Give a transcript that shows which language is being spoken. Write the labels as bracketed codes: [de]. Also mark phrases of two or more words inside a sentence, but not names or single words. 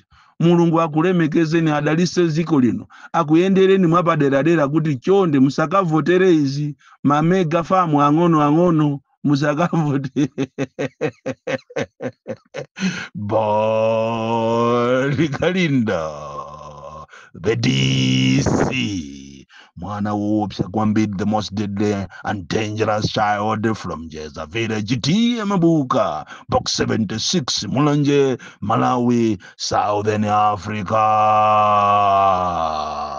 [ny] Mulungu akulemekezeni, adalise ziko lino, akuyendereni mwapaderadera kuti chonde musakavotere izi mamega famu ang'ono musakavotere. Likalinda [en] the DC, [ny] mwana woopsa kwambiri, [en] the most deadly and dangerous child from Jeza Village, T Mabuka, box 76, Mulanje, Malawi, Southern Africa.